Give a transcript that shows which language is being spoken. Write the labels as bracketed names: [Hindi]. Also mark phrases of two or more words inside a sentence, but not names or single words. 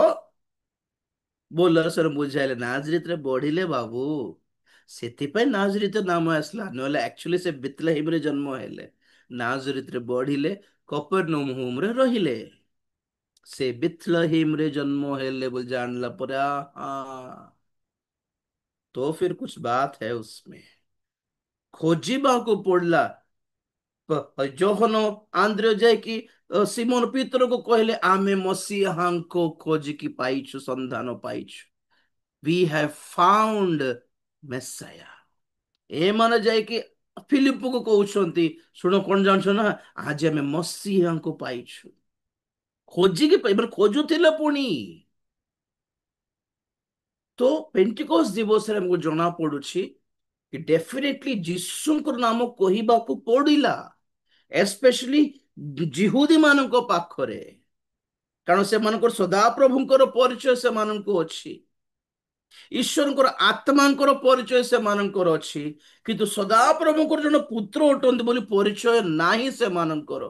[Odia] ବୋଲର ସର ବୁଝାଇଲେ ନାଜରିତରେ ବଢିଲେ ବାବୁ, ସେଥିପାଇଁ ନାଜରିତ ନାମ ଆସିଲା, ନହେଲେ ଆକ୍ଚୁଆଲି ସେ ବେଥଲେହେମରେ ଜନ୍ମ ହେଲେ, ନାଜରିତରେ ବଢିଲେ, କପରନହୁମରେ ରହିଲେ। ସେ ବେଥଲେହେମରେ ଜନ୍ମ ହେଲେ ବୋଲି ଜାଣିଲା ପରେ [Hindi] तो फिर कुछ बात है उसमें, [Odia] खोजिବାକୁ ପଡିଲା। ଯୋହନ ଆନ୍ଦ୍ରେ ଯାଇକି ସିମୋନ ପିତରକୁ କହିଲେ ଆମେ ମସିହାଙ୍କୁ ଖୋଜିକି ପାଇଛୁ, ସନ୍ଧାନ ପାଇଛୁ, [English] we have found Messiah। [Odia] ଏମାନେ ଯାଇକି ଫିଲିପକୁ କହୁଛନ୍ତି ଶୁଣ କଣ ଜାଣିଛ ନା, ଆଜି ଆମେ ମସିହାଙ୍କୁ ପାଇଛୁ। ଖୋଜିକି ପାଇ ଖୋଜୁଥିଲେ ପୁଣି। ତ ପେଣ୍ଟିକୋସ୍ତ ଦିବସରେ ଆମକୁ ଜଣା ପଡୁଛି କି ଡେଫିନେଟଲି ଯୀଶୁଙ୍କର ନାମ କହିବାକୁ ପଡିଲା, ଏସ୍ପେଶାଲି ଜିହୁଦୀ ମାନଙ୍କ ପାଖରେ, କାରଣ ସେମାନଙ୍କର ସଦାପ୍ରଭୁଙ୍କର ପରିଚୟ ସେମାନଙ୍କୁ ଅଛି, ଈଶ୍ୱରଙ୍କର ଆତ୍ମାଙ୍କର ପରିଚୟ ସେମାନଙ୍କର ଅଛି, କିନ୍ତୁ ସଦାପ୍ରଭୁଙ୍କର ଜଣେ ପୁତ୍ର ଅଟନ୍ତି ବୋଲି ପରିଚୟ ନାହିଁ ସେମାନଙ୍କର।